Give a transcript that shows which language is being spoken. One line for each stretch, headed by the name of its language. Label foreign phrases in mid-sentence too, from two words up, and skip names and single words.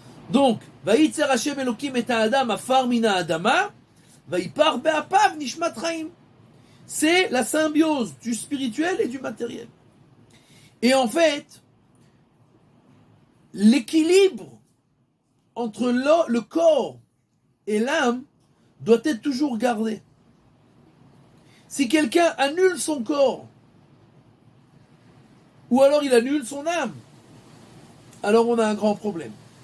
French: Donc,
Hebrew: וייצר השם אלוקים את אדם עפר מן האדמה ויפח באפיו נשמת חיים.
French: C'est la symbiose du spirituel et du matériel. Et en fait, l'équilibre entre le corps et l'âme doit être toujours gardé. Si quelqu'un annule son corps, ou alors il annule son âme, alors on a un grand problème.